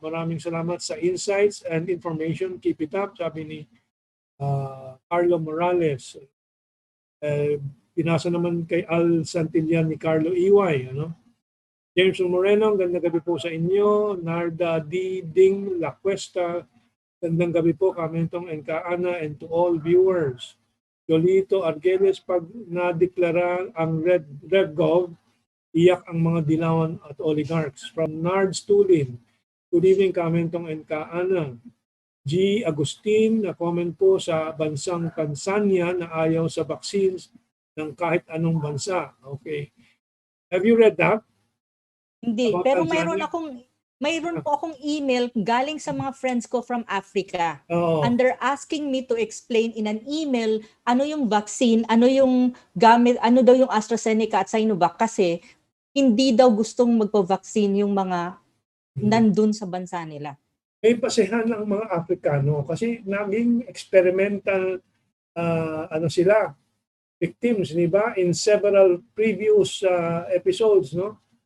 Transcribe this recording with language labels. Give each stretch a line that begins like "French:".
Filipino: Maraming salamat sa
English: insights and information. Keep it up, sabi ni Carlo Morales.
Filipino: Pinasa naman kay Al Santillan ni Carlo EY. James Moreno, gandang gabi po sa inyo. Narda D. Ding La Cuesta, gandang gabi po. Kami itong Ana and to all viewers. Jolito Argeles, pag nadeklara ang RevGov, iyak ang mga dilawan at oligarchs.
English: From Nards Tulin, good evening,
Filipino: Kamentong Ana.
English: G.
Filipino: Agustin, na comment po sa bansang Tanzania na ayaw sa vaccines ng kahit anong bansa.
English: Okay. Have you read that?
Filipino: Hindi,
English: About
Filipino: pero
English: Tanzania?
Filipino: mayroon po akong email galing sa mga friends ko
English: from Africa.
Filipino: Oo.
English: And they're asking me to explain in an email
Filipino: ano yung vaccine, ano yung gamit, ano daw yung AstraZeneca at Sinovac kasi hindi daw gustong magpa-vaccine yung mga nandun sa bansa nila. May pasehan ang mga Afrikano kasi naging experimental sila, victims, di ba?
English: In several previous episodes, no?